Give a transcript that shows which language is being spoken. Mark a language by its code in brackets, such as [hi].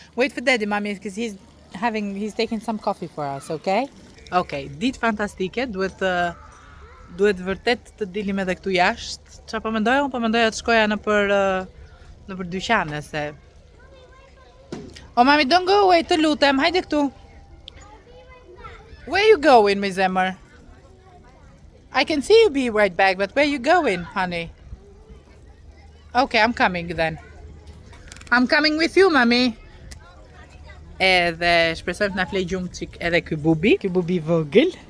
[en] Wait for Daddy, Mommy, because he's taking some coffee for us, okay? [sq] Okay, ditë fantastike, duhet vërtet të dilim edhe këtu jashtë. Çfarë po mendoja? Unë po mendoja të shkoja nëpër dyqane se. [en] Oh, Mommy, don't go away, [sq] të lutem. Hajde këtu. [en] Where you going, Miss Emmer? I can see you be right back, but where you going, honey? Okay, I'm coming then. I'm coming with you, Mommy. [sq] Edhe shpresoj të na flej gjumë çik edhe ky bubi vogël.